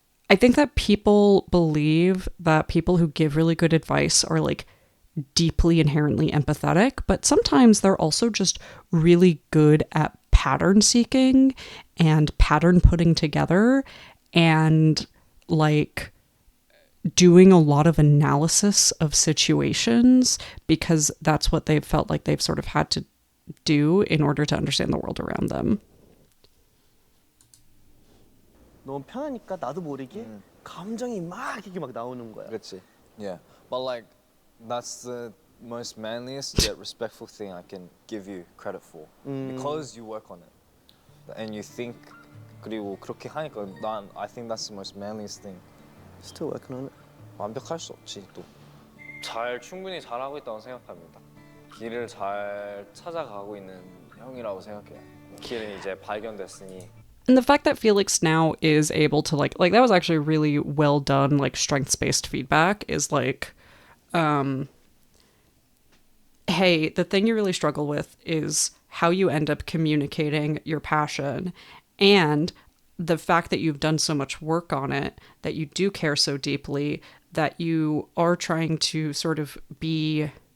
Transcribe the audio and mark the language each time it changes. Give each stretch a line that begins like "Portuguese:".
English: I think that people believe that people who give really good advice are like deeply inherently empathetic, but sometimes they're also just really good at pattern seeking and pattern putting together and like doing a lot of analysis of situations, because that's what they've felt like they've sort of had to do in order to understand the world around them.
Korean: 너무 편하니까 나도 모르게 감정이 막 이렇게 막 나오는 거야. 그렇지.
English: Yeah. But like that's the most manliest yet respectful thing I can give you credit for. Because you work on it. And you think
Korean: 그리고 그렇게 하니까
English: I think that's the most manliest thing. Still working on it.
Korean: 완벽할 수 없지 또. 충분히 잘하고 있다고 생각합니다. 길을 잘 찾아가고 있는 형이라고 생각해요. 길은 이제 발견됐으니.
English: And the fact that Felix now is able to like that was actually really well done, like strengths-based feedback is like, hey, the thing you really struggle with is how you end up communicating your passion, and the fact that you've done so much work on it, that you do care so deeply, that you are trying to sort of be,